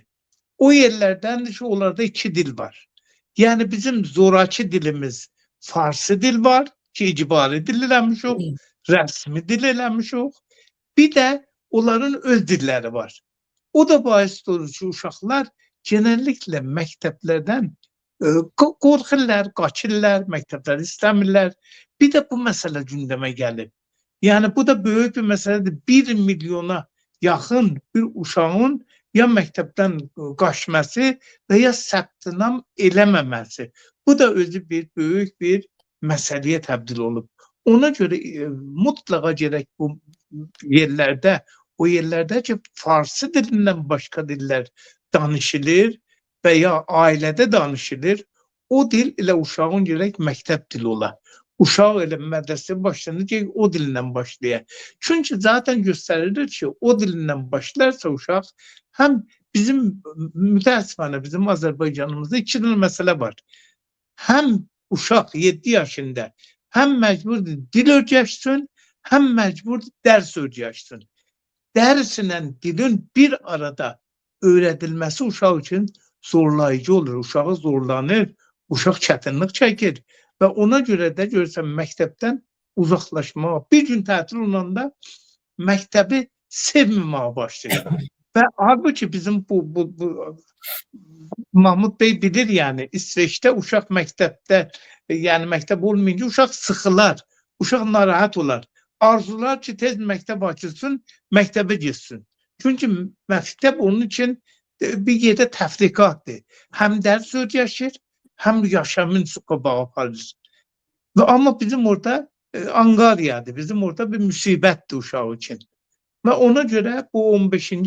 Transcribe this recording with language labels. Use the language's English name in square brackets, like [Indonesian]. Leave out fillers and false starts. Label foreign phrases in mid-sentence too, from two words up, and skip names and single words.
[Azerbaijani] O yerlərdəndir ki, onlarda iki dil var. Yani bizim zoraki dilimiz Farsı dil var ki, icbari dil eləmişik, rəsmi dil eləmişik. Bir də onların öz dilləri var. O da baisdir ki, uşaqlar genellikle məktəblərdən qorxurlar, qaçırlar, məktəbləri istəmirlər. Bir də bu məsələ gündəmə gəlib. [Turkish] Yani bu da büyük bir meseledir. [Azerbaijani] 1 milyona yakın bir uşağın ya məktəbdən qaçması və ya səbtinam eləməməsi. Bu da özü bir büyük bir məsələyə təbdil olub. [Turkish] Ona göre mutlaka gerek bu yerlerde, o yerlerde ki Farsı dilinden başka diller danışılır veya ailede danışılır. [Azerbaijani] O dil ile uşağın gerek məktəb dili ola. Uşaq elə mədrəsə başlanınca o dilindən başlayır. Çünkü zaten gösterilir ki o dilindən başlarsa uşaq hem bizim mütəəssifانه bizim Azerbaycanımızda iki tane mesele var. Hem uşaq 7 yaşında hem mecbur dil öyrəşsin, hem mecbur ders öyrəşsin. [Turkish] Derslə dilin bir arada öğretilmesi uşaq için zorlayıcı olur. [Azerbaijani] Uşağı zorlanır, uşaq çətinlik çəkir. Ve ona göre de görürsən məktəbdən uzaklaşma. Bir gün tətil olanda məktəbi sevmemeye başlayır. Ve halbuki bizim bu Mahmud Bey bilir yani İsveç'te uşaq məktəbdə yani məktəb olmayınca uşaq sıxılar, uşaq narahat olar. Arzular ki tez məktəb açılsın, məktəbə gitsin. Çünkü məktəb onun için bir yerde təfriqatdır. Hem ders öyrəşir, hem yaşamın qabağı aparır. Ama bizim orada Angaryadır, bizim orada bir müsibətdir uşaq için. Ve ona göre bu 15.